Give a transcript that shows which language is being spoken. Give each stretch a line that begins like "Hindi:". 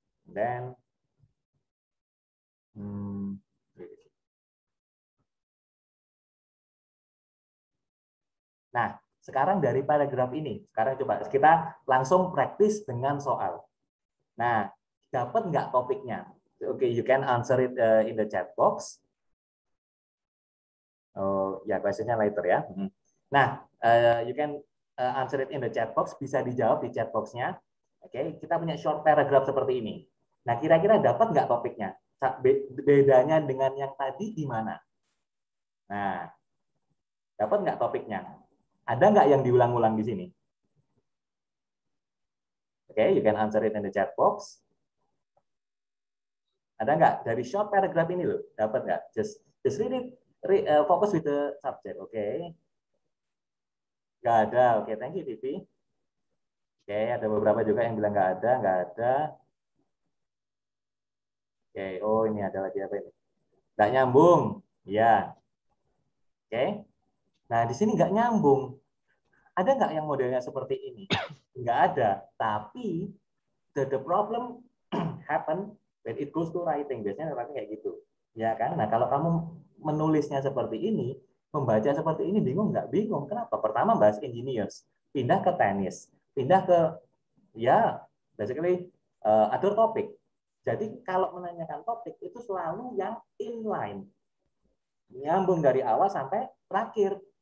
Indonesian: Then nah, sekarang dari paragraf ini, sekarang coba kita langsung praktis dengan soal. Nah, dapat nggak topiknya?
English: Oke, you can answer it in the chat box. Oh, ya, questionnya later ya. Nah, you can answer it in the chat box,
Indonesian: bisa dijawab di chat box-nya. Oke, kita punya short paragraph seperti ini. Nah, kira-kira dapat nggak topiknya? Bedanya dengan yang tadi di mana? Nah, dapat nggak topiknya? Ada nggak yang diulang-ulang di sini?
English: Oke, you can answer it in the chat box.
Indonesian: Ada nggak dari short paragraph ini loh? Dapat nggak?
English: Just read it, focus with the subject.
Indonesian: Oke. Nggak ada. Oke, thank you, Vivi. Oke, ada beberapa juga yang bilang nggak ada, nggak ada. Oke, oh ini ada lagi apa ini? Nggak nyambung, ya. Oke. Nah di sini nggak nyambung. Ada nggak yang modelnya seperti ini? Nggak ada.
English: Tapi the problem happen when it goes to writing.
Indonesian: Biasanya writing kayak gitu, ya kan? Nah kalau kamu menulisnya seperti ini, membaca seperti ini, bingung nggak? Bingung. Kenapa? Pertama bahas engineers, pindah ke tenis, pindah ke ya basically other topic. Jadi kalau menanyakan topik itu selalu yang inline, nyambung dari awal sampai terakhir.